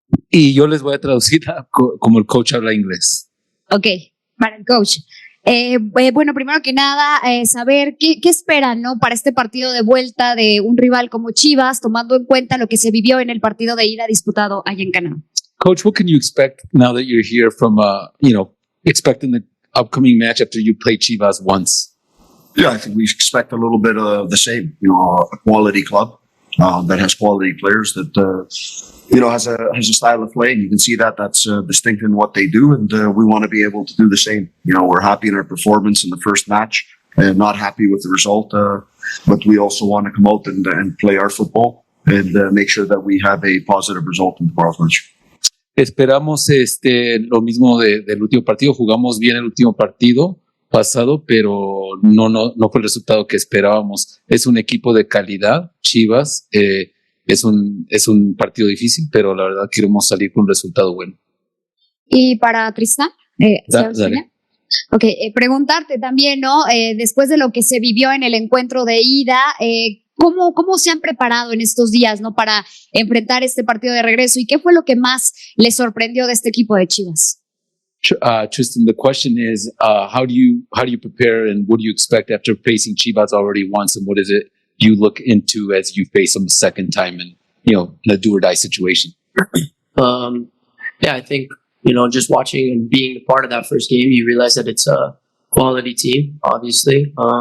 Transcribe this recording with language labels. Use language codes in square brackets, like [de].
[es] Y yo les voy a traducir como el coach habla inglés. Ok, para el coach. Bueno, primero que nada, saber qué esperan, ¿no? Para este partido de vuelta de un rival como Chivas, tomando en cuenta lo que se vivió en el partido de ida disputado allá en Canadá. [en] Coach, what can you expect now that you're here from, expecting the upcoming match after you played Chivas once? Yeah, I think we expect a little bit of the same. A quality club that has quality players that has a style of play, and you can see that's distinct in what they do, and we want to be able to do the same. We're happy in our performance in the first match, and not happy with the result, but we also want to come out and play our football and make sure that we have a positive result in tomorrow's match. [es] Esperamos lo mismo del último partido. Jugamos bien el último partido pasado, pero no fue el resultado que esperábamos. Es un equipo de calidad, Chivas. Es un partido difícil, pero la verdad queremos salir con un resultado bueno. Y para Tristan, dale. Okay, preguntarte también, ¿no? Después de lo que se vivió en el encuentro de ida, ¿cómo se han preparado en estos días, ¿no? Para enfrentar este partido de regreso, y qué fue lo que más les sorprendió de este equipo de Chivas? [en] Tristan, the question is, how do you prepare, and what do you expect after facing Chivas already once, and what is it you look into as you face them a second time in a do or die situation? I think, just watching and being a part of that first game, you realize that it's a quality team, obviously.